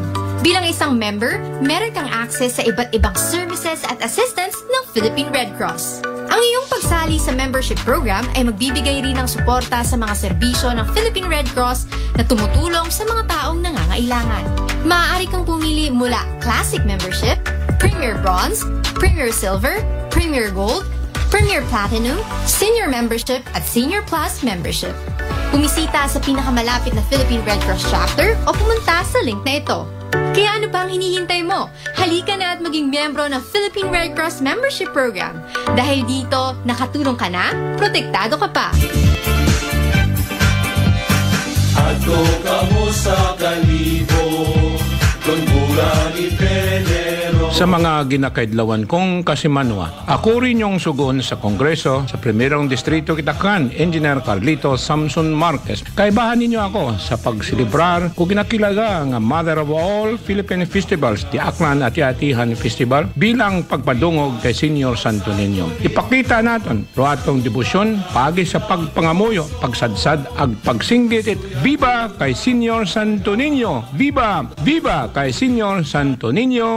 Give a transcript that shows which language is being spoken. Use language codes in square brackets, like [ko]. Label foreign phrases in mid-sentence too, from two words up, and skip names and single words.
[tl] Bilang isang member, meron kang access sa iba't ibang services at assistance ng Philippine Red Cross. Ang iyong pagsali sa [en] membership program [tl] ay magbibigay rin ng suporta sa mga serbisyo ng Philippine Red Cross na tumutulong sa mga taong nangangailangan. Maaari kang pumili mula Classic Membership, Premier Bronze, Premier Silver, Premier Gold, Premier Platinum, Senior Membership at Senior Plus Membership. Bumisita sa pinakamalapit na Philippine Red Cross chapter o pumunta sa link na ito. Kaya ano pa ang hinihintay mo? Halika na at maging miyembro ng Philippine Red Cross Membership Program. Dahil dito, nakatulong ka na, protektado ka pa. [akl] Ato ka mo sa Kalibo, kung bulan ipenero. Sa mga ginakaidlawan kong kasimanwa, ako rin yung sugon sa Kongreso sa Primerong Distrito Kitaklan, Engineer Carlito Samson Marquez. Kaibahan ninyo ako sa pagsilibrar o ginakilaga ang Mother of All Philippine Festivals, di Aklan at Atihan Festival, bilang pagpadungog kay Senior Santo Niño. Ipakita natin ruatong debosyon, pagi sa pagpangamuyo, pagsadsad, ag pagsinggit it. Viva kay Senior Santo Niño! Viva! Viva kay Senior Santo Niño!